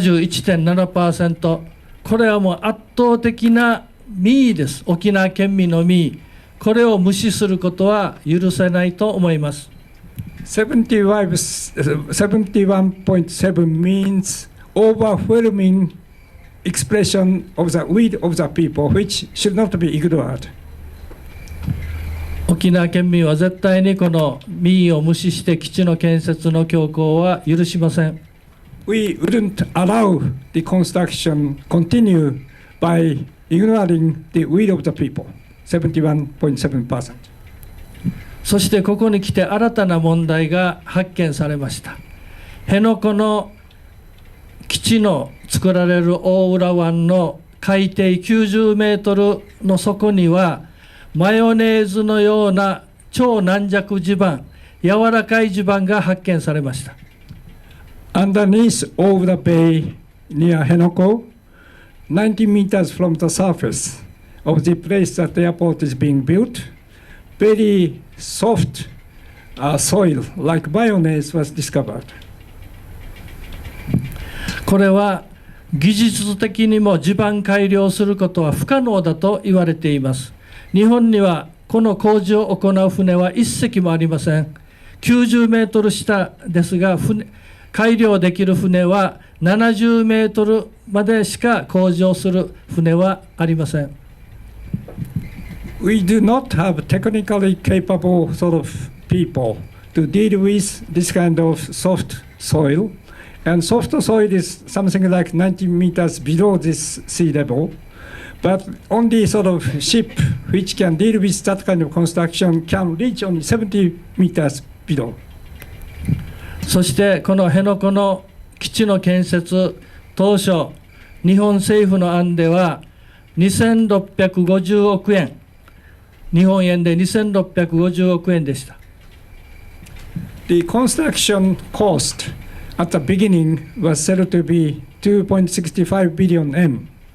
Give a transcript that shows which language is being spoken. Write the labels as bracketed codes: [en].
[ja] 71.7%、これはもう圧倒的な民意です。沖縄県民の民意、これを無視することは許せないと思います。 [en] 71.7 means overwhelming expression of the will of the people, which should not be ignored. [ja] 沖縄県民は絶対にこの民意を無視して基地の建設の強行は許しません。 [en] We wouldn't allow the construction continue by ignoring the will of the people, 71.7%. [ja] そしてここに来て新たな問題が発見されました。辺野古の基地の作られる大浦湾の海底90メートルの底には、マヨネーズのような超軟弱地盤、柔らかい地盤が発見されました。 [en] Underneath of the bay near Henoko, 90 meters from the surface of the place that the airport is being built, very soft soil like mayonnaise was discovered. [ja] これは技術的にも地盤改良することは不可能だと言われています。日本にはこの工事を行う船は一隻もありません。 90メートル下ですが、改良できる船は70メートルまでしか工事をする船はありません。 [en] We do not have technically capable sort of people to deal with this kind of soft soil. And soft soil is something like 90 meters below this sea level. But only sort of ship which can deal with that kind of construction can reach only 70 meters below. [ja] そしてこの辺野古の基地の建設当初、日本政府の案では2650億円、日本円で2650億円でした。 [en] The construction cost at the beginning was said to be 2.65 billion yen.